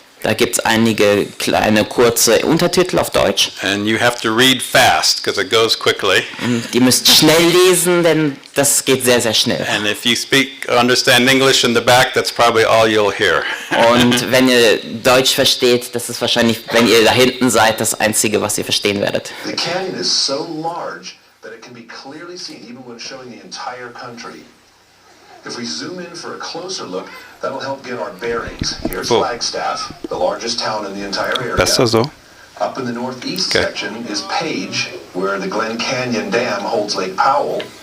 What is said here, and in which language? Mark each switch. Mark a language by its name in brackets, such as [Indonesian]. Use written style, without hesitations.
[German] Da gibt es einige kleine kurze Untertitel auf Deutsch. [English] and you have to read fast because it goes quickly. [German] Ihr müsst schnell lesen, denn das geht sehr, sehr schnell. [English] And if you understand English in the back, that's probably all you'll hear. [German] Und wenn ihr Deutsch versteht, das ist wahrscheinlich, wenn ihr da hinten seid, das Einzige, was ihr verstehen werdet. [English] The canyon is so large that it can be clearly seen even when showing the entire country. If we zoom in for a closer look, that'll help get our bearings. Here's Flagstaff, the largest town in the entire area. [German] Besser so? [English] Up in the northeast Okay. section is Page, where the Glen Canyon Dam holds Lake Powell.